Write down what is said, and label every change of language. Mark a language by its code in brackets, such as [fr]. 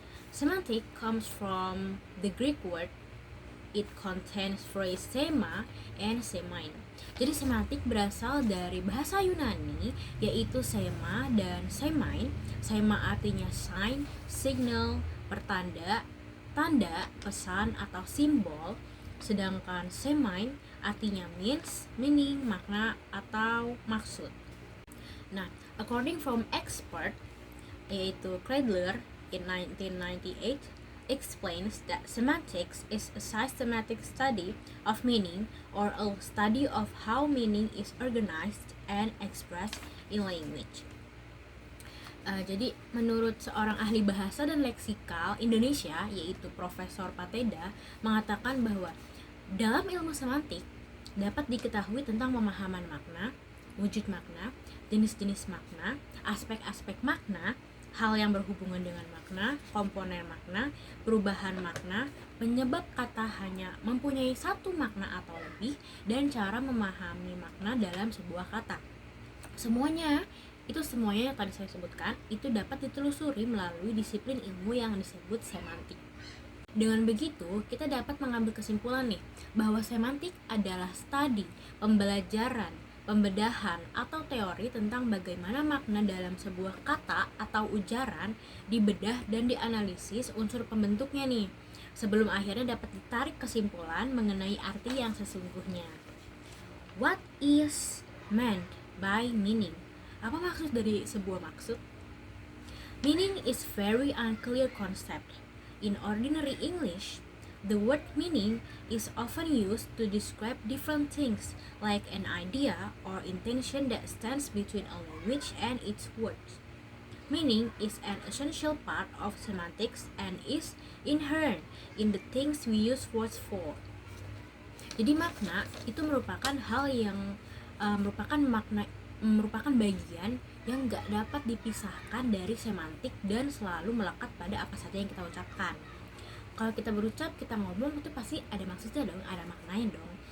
[en] Semantic comes from the Greek word. It contains phrase sema and semein. [id] Jadi semantik berasal dari bahasa Yunani, yaitu sema dan semein. Sema artinya sign, signal, pertanda, tanda, pesan atau simbol. Sedangkan semein artinya means, meaning, makna atau maksud. [en] Nah, according from expert yaitu Kreidler in 1998 explains that semantics is a systematic study of meaning or a study of how meaning is organized and expressed in language. [id] Jadi menurut seorang ahli bahasa dan leksikal Indonesia yaitu Profesor Pateda mengatakan bahwa dalam ilmu semantik dapat diketahui tentang pemahaman makna, wujud makna, jenis-jenis makna, aspek-aspek makna, hal yang berhubungan dengan makna, komponen makna, perubahan makna, penyebab kata hanya mempunyai satu makna atau lebih, dan cara memahami makna dalam sebuah kata. Semuanya yang tadi saya sebutkan itu dapat ditelusuri melalui disiplin ilmu yang disebut semantik. Dengan begitu, kita dapat mengambil kesimpulan nih bahwa semantik adalah studi, pembelajaran, pembedahan atau teori tentang bagaimana makna dalam sebuah kata atau ujaran dibedah dan dianalisis unsur pembentuknya nih, sebelum akhirnya dapat ditarik kesimpulan mengenai arti yang sesungguhnya. [en] What is meant by meaning? [id] Apa maksud dari sebuah maksud? [en] Meaning is very unclear concept. In ordinary English, the word meaning is often used to describe different things, like an idea or intention that stands between a language and its words. Meaning is an essential part of semantics and is inherent in the things we use words for. [id] Jadi makna itu merupakan hal yang merupakan bagian yang gak dapat dipisahkan dari semantik dan selalu melekat pada apa saja yang kita ucapkan. Kalau kita berucap, kita ngomong, itu pasti ada maksudnya dong, ada maknanya dong.